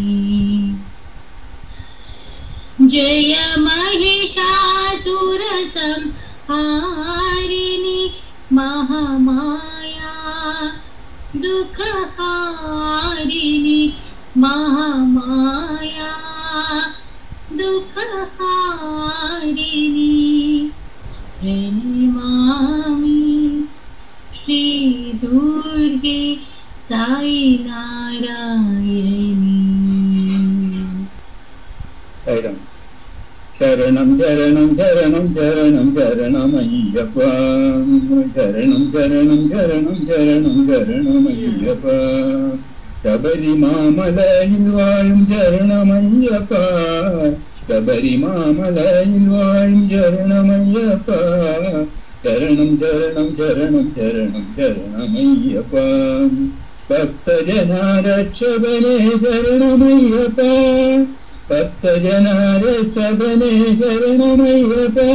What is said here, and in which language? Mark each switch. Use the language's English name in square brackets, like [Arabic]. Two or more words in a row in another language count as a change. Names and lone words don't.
[Telugu] జయ మహిషాసుర సంహారిణి మహామాయా దుఃఖహారిణి మహామాయా దుఃఖహారిణి ప్రణమామి శ్రీ దుర్గే సాయి నారాయణి శరణం శరణం శరణం శరణం శరణమయ్యప్ప శరణం శరణం శరణం శరణం శరణమయ్యప్ప [Malayalam] ശബരിമാമലയിൽ വാഴും ശരണമയ്യപ്പ ശബരിമാമലയിൽ വാഴും ശരണമയ്യപ്പ ശരണം ശരണം ശരണം ശരണം ശരണമയ്യപ്പ ഭക്തജനാരക്ഷകനേ ശരണമയ്യപ്പ ഭക്തജനാരക്ഷകനേ ശരണമയ്യപ്പ